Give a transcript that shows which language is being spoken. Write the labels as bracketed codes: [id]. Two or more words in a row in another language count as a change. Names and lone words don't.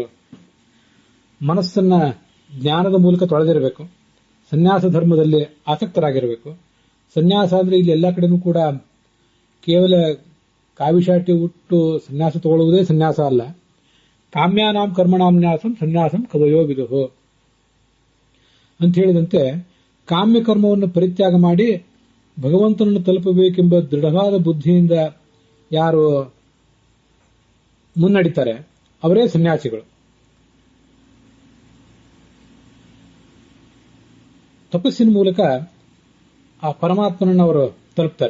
[kn] ಮನಸ್ಸನ್ನ ಜ್ಞಾನದ ಮೂಲಕ ತೊಳೆದಿರಬೇಕು, ಸನ್ಯಾಸ ಧರ್ಮದಲ್ಲಿ ಆಸಕ್ತರಾಗಿರಬೇಕು. ಸನ್ಯಾಸ ಅಂದ್ರೆ ಇಲ್ಲಿ ಎಲ್ಲ ಕಡೆನೂ ಕೂಡ ಕೇವಲ ಕಾವಿಶಾಟಿ ಉಟ್ಟು ಸನ್ಯಾಸ ತಗೊಳ್ಳುವುದೇ ಸನ್ಯಾಸ ಅಲ್ಲ. [sa] ಕಾಮ್ಯಾನಾಂ ಕರ್ಮಣಾನ್ಯಾಸಂ ಸನ್ಯಾಸಂ ಕವಯೋ ವಿದುಹು [kn] ಅಂತ ಹೇಳಿದಂತೆ, ಕಾಮ್ಯ ಕರ್ಮವನ್ನು ಪರಿತ್ಯಾಗ ಮಾಡಿ ಭಗವಂತನನ್ನು ತಲುಪಬೇಕೆಂಬ ದೃಢವಾದ ಬುದ್ಧಿಯಿಂದ ಯಾರು ಮುನ್ನಡಿತಾರೆ ಅವರೇ ಸನ್ಯಾಸಿಗಳು. ತಪಸ್ಸಿನ ಮೂಲಕ ಆ ಪರಮಾತ್ಮನನ್ನು ಅವರು ತಲುಪ್ತಾರೆ.